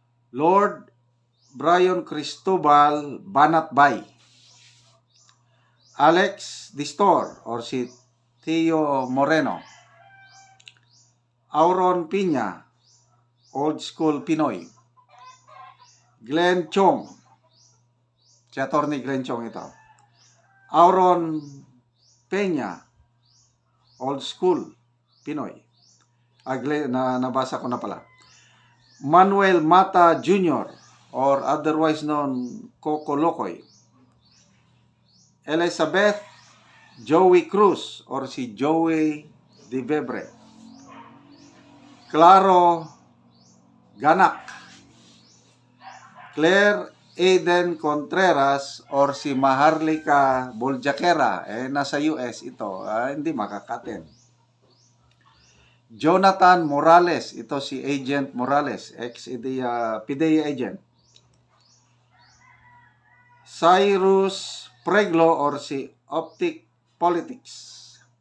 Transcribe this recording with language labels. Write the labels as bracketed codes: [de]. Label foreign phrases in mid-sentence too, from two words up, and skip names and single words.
[tl] Lord Brian Cristobal Banatbay, Alex Distor or si Theo Moreno, Auron Piña, Old School Pinoy, Glenn Chong, si Atty. Glenn Chong ito, Auron Peña, Old School Pinoy, nabasa ko na pala, Manuel Mata Jr. [en] or otherwise known [tl] Coco Locoy, Elizabeth Joey Cruz or si Joey De Bebre, Claro Ganak, Claire Aiden Contreras or si Maharlika Boljaquera, nasa US ito, hindi makakaten. Jonathan Morales, ito si Agent Morales, [en] ex-PDEA agent. [tl] Cyrus Preglo or si Optic Politics.